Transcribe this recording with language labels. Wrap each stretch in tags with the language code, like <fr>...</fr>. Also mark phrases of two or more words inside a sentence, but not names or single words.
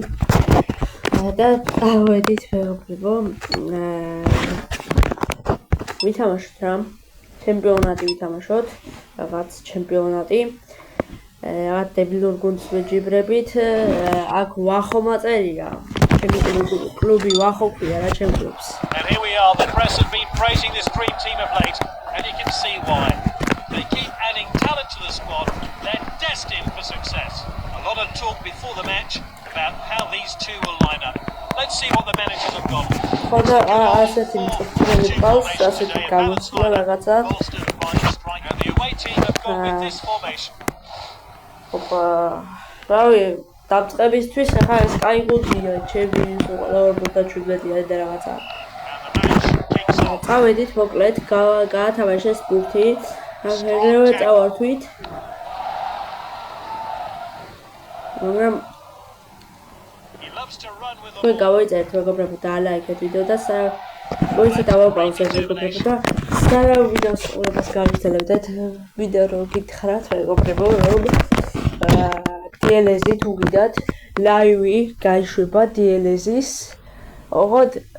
<ka>და დავედით მეგობრებო, ვითამაშოთ რა, ჩემპიონატი ვითამაშოთ, რაღაც ჩემპიონატი. რაღაც დებილურ გუნდს ვეჯიბრებით, აქ ვახო მაწერია. ჩემი კლუბი ვახო ქვია რა, ჩემ კლუბს.</ka> <en>And here we are, the press have been praising this dream team of late, and you can see why. They keep adding talent to the squad, they're destined for success. A lot of talk before the match about how these two will line up. Let's see what the managers have got.</en> <ka>ხოდა ასეთი მწვრთნელი ყავს, ასეთი გამოსვლა რაღაცა.</ka> <en>And the away team have gone with this formation.</en> <ka>ოპა, რავი, დაწყებისთვის ახლა ეს კაი გუნდია, ჩემი ყველა 47-იანი და რაღაცა. წავედით მოკლედ, გაათამაშეს ბურთი, აღერევე წავართვით. მაგრამ თქვენ გავიწერეთ მეგობრებო და ალაიქეთ ვიდეო და მოიცა დავაპაუზეთ მეგობრებო და სანამ ვიდეოს ყურებას გავაგრძელებდეთ, ვიდეო რო გითხრათ მეგობრებო, რომ DLS-ი თუ გიდათ ლაივი გაიშვება DLS-ის, ოღონდ</ka>